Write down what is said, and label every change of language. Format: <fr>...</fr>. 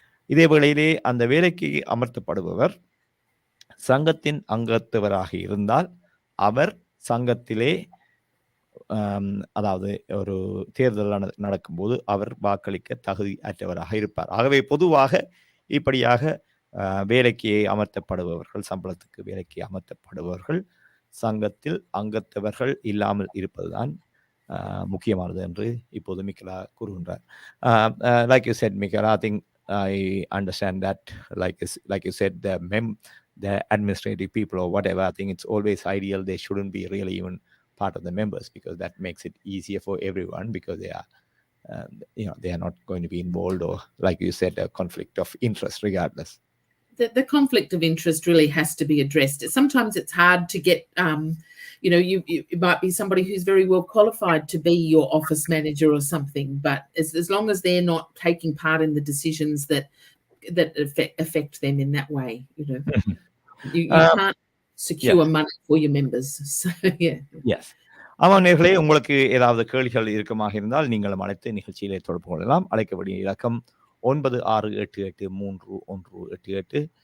<ta>இதே வேளையிலே அந்த வேலைக்கு அமர்த்தப்படுபவர் சங்கத்தின் அங்கத்தவராக இருந்தால் அவர் சங்கத்திலே அதாவது ஒரு தேர்தல் நடக்கும்போது அவர் வாக்களிக்க தகுதி அற்றவராக இருப்பார். ஆகவே பொதுவாக இப்படியாக வேலைக்கு அமர்த்தப்படுபவர்கள், சம்பளத்துக்கு வேலைக்கு அமர்த்தப்படுபவர்கள் சங்கத்தில் அங்கத்தவர்கள் இல்லாமல் இருப்பதுதான் முக்கியமானது என்று இப்போது மிக்கலா கூறுகின்றார்.</ta> <en>Like you said, Mikala, I think I understand that. Like you said, the administrative people or whatever, I think it's always ideal they shouldn't be really even part of the members, because that makes it easier for everyone, because they are they are not going to be involved, or like you said, a conflict of interest regardless. The conflict of interest really has to be addressed. Sometimes it's hard to get, it might be somebody who's very well qualified to be your office manager or something, but as long as they're not taking part in the decisions that affect them in that way, you can't secure money for your members. So, yeah. Yes.</en> <ta>நேயர்களே, உங்களுக்கு ஏதாவது கேள்விகள் இருக்குமாக இருந்தால் நீங்களும் அழைத்து நிகழ்ச்சியிலே தொடர்பு கொள்ளலாம். அழைக்க வேண்டிய இலக்கம் 96883188.</ta>